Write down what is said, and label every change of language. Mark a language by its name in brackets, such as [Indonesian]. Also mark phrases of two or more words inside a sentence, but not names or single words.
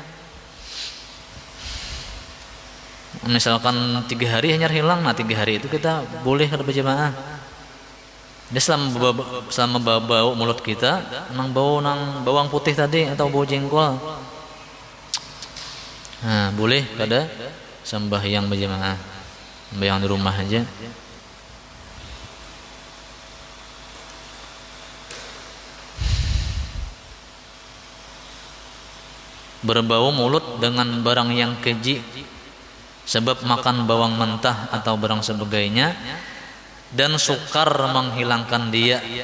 [Banjar] Misalkan 3 hari hanya hilang, nah 3 hari itu kita boleh kada berjamaah. Dia selama bau mulut kita nang bawang putih tadi atau bau jengkol, nah boleh kada sembahyang berjamaah, sembahyang di rumah aja. [Indonesian] Berbau mulut dengan barang yang keji, sebab makan bawang mentah atau barang sebagainya, dan sukar menghilangkan dia.